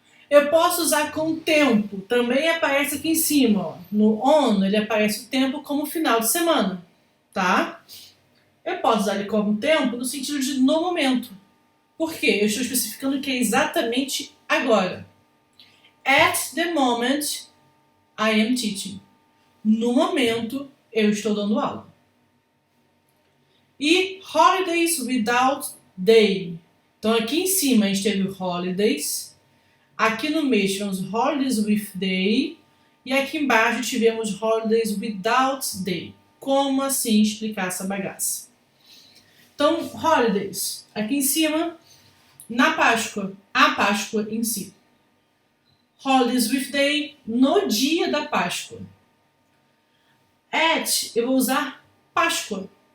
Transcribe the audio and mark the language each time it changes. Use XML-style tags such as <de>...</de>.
<pt>Eu posso usar com tempo, também aparece aqui em cima, ó. No on ele aparece o tempo como final de semana, tá? Eu posso usar ele como tempo no sentido de no momento. Por quê? Eu estou especificando que é exatamente agora.</pt> <en>At the moment, I am teaching.</en> <pt>No momento, eu estou dando aula. E holidays without day. Então aqui em cima a gente teve holidays. Aqui no meio tivemos holidays with day. E aqui embaixo tivemos holidays without day. Como assim explicar essa bagaça? Então, holidays. Aqui em cima, na Páscoa, a Páscoa em si. Holidays with day, no dia da Páscoa. At, eu vou usar Páscoa.</pt>